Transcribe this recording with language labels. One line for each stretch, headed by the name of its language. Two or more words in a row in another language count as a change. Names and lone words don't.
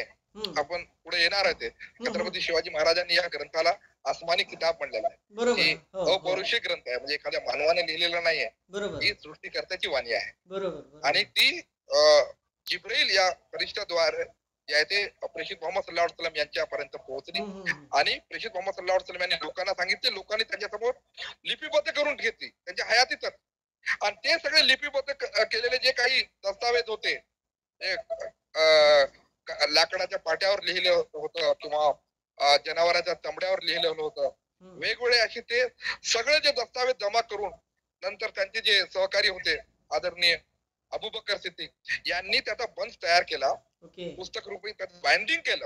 Marathi: आपण पुढे येणार आहे ते. छत्रपती शिवाजी महाराजांनी या ग्रंथाला
Hindi: आसमानी किताब
Marathi: म्हणलेला आहे. अपौरुषिक ग्रंथ आहे, म्हणजे एखाद्या मानवाने लिहिलेला नाहीये. ही सृष्टीकर्त्याची वाणी आहे. आणि ती जिब्राईल या फरिश्त्याद्वारे जे आहे ते प्रेषित मोहम्मद
Arabic: صلى الله عليه وسلم
Marathi: यांच्यापर्यंत पोहोचली. आणि प्रेषित मोहम्मद
Arabic: صلى الله عليه وسلم
Marathi: यांनी लोकांना सांगितले, लोकांनी त्यांच्यासमोर लिपिबद्ध करून घेतली त्यांच्या हयातीतच. आणि ते सगळे लिपिबद्ध केलेले जे काही दस्तावेज होते, लाकडाच्या पाट्यावर लिहिलं होतं किंवा जनावरांच्या चमड्यावर लिहिलेलं होतं, वेगवेगळे असे ते सगळे जे दस्तावेज जमा करून नंतर त्यांचे जे सहकारी होते आदरणीय अबूबकर सिद्दीक यांनी त्याचा बंच तयार केला, पुस्तक रूपी त्याचं बाइंडिंग केलं.